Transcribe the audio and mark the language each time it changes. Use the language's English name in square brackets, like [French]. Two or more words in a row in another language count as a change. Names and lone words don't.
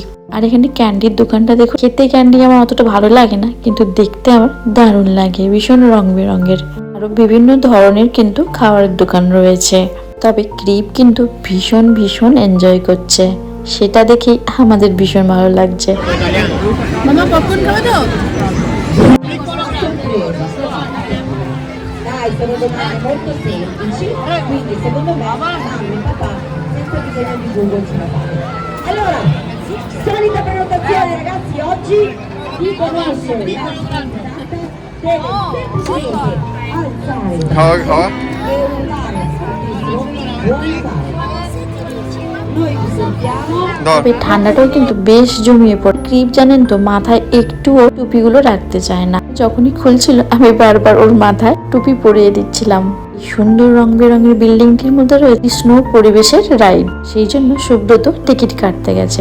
[Bangla] আর এখানে ক্যান্ডির দোকানটা দেখো, খেতে ক্যান্ডি আমার অতটা ভালো লাগে না, কিন্তু দেখতে আমার দারুণ লাগে, ভীষণ রং বেরঙের। আরো বিভিন্ন ধরনের কিন্তু খাবারের দোকান রয়েছে। তবে ক্রিপ কিন্তু ভীষণ ভীষণ এনজয় করছে, সেটা দেখেই আমাদের ভীষণ ভালো লাগছে। মামা পপকর্ন খাবে তো? [Italian] Dai, sono domande molto semplici, quindi secondo me mamma e papà senza bisogno di Google ce la fanno. Allora, solita prenotazione ragazzi, oggi chi conosce la deve semplicemente alzare Ja. e urlare fortissimo, buon fare. Noi vi sentiamo. [Bangla] তবে ঠান্ডাটাও কিন্তু বেশ জমিয়ে পড়ে। ক্রিপ জানেন তো মাথায় একটুও টুপিগুলো রাখতে চায় না। যখনই খুলছিল আমি বারবার ওর মাথায় টুপি পরিয়ে দিচ্ছিলাম। এই সুন্দর রং বেরঙের বিল্ডিংটির মধ্যে রয়েছে স্নো পরিবেশের রাইড, সেই জন্য সুব্রত টিকিট কাটতে গেছে।